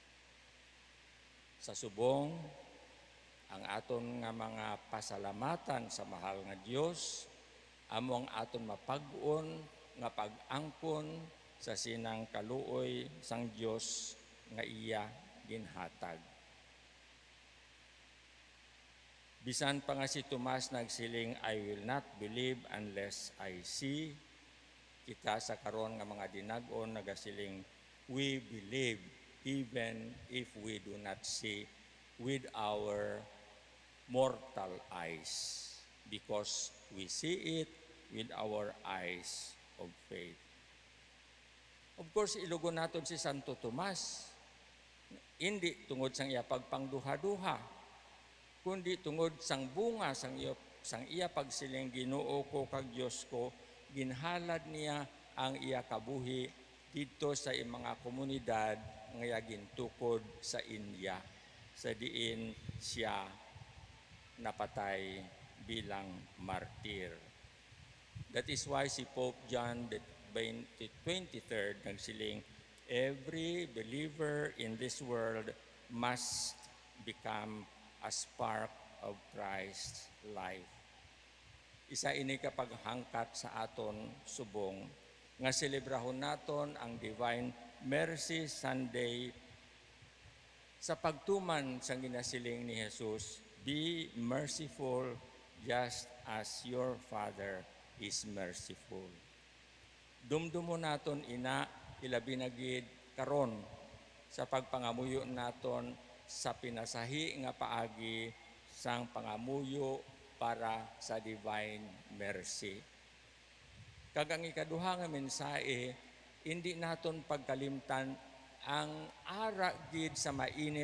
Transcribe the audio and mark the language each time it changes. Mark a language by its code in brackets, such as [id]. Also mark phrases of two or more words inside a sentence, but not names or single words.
[hil] Sa subong, ang aton nga mga pasalamatan sa mahal nga Dios, amo ang aton mapag-on nga pag-angkon sa sinang kaluoy sang Dios nga iya ginhatag. Bisan pa nga si Tomas nagsiling, [en] I will not believe unless I see. [hil] Kita sa karon nga mga dinag-on nagasiling, [en] we believe even if we do not see with our mortal eyes, because we see it with our eyes of faith. Of course, [hil] ilugon naton si Santo Tomas, hindi tungod sang iya pagpangduha-duha, kundi tungod sang bunga sang iya pagsiling, Ginoo ko kag Dios ko, ginhalad niya ang iya kabuhi dito sa mga komunidad nga gintukod sa India, sa diin siya napatay bilang martir. [en] That is why [hil] si Pope John the 23rd nagsiling, [en] every believer in this world must become a spark of Christ's life. [hil] Isa ini kapag hangkat sa aton subong nga selebrahon naton ang Divine Mercy Sunday sa pagtuman sa ginasiling ni Jesus, [en] be merciful just as your Father is merciful. [hil] Dumdumo naton ina ilabi na gid karon sa pagpangamuyo naton sa pinasahi nga paagi sang pangamuyo para sa Divine Mercy. Kag ang ikaduha nga mensahe, hindi naton pagkalimtan ang ara gid sa mainit